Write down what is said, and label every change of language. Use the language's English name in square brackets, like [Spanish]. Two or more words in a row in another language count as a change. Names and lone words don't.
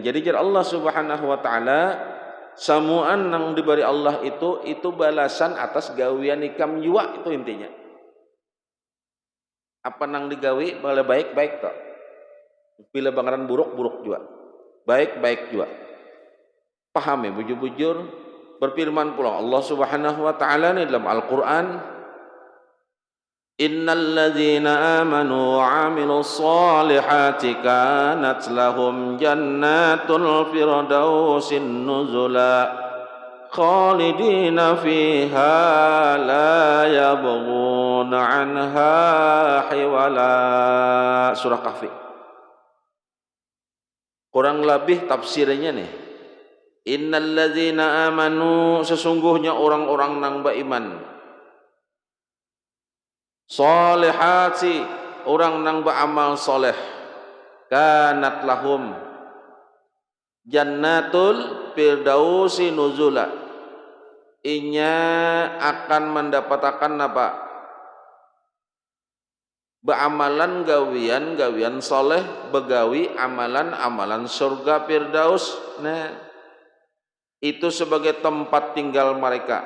[Banjar] Jadi Allah [Arabic] سبحانه وتعالى [Banjar] samuan yang diberi Allah itu balasan atas gawian ikam jua, itu intinya. Apa nang digawi bala baik-baik tak. Bila bangkaran buruk juga. Baik-baik juga. Paham ya bujur-bujur. Berfirman pula Allah [Arabic] سبحانه وتعالى [Banjar] ni dalam Al-Qur'an, [Arabic] إن الذين آمنوا وعملوا الصالحات كانت لهم جنات الفردوس نزلا خالدين فيها لا يبغون عنها حولا. [Banjar] Surah Kahfi. Kurang lebih tafsirnya nih, [Arabic] إن الذين آمنوا, [Banjar] sesungguhnya orang-orang nang beriman, solihati, orang nang beramal soleh, [Arabic] كانت لهم جنات الفردوس نزلا, [Banjar] inya akan mendapatkan apa? Beamalan gawian soleh, begawi amalan surga firdaus. Nah, itu sebagai tempat tinggal mereka.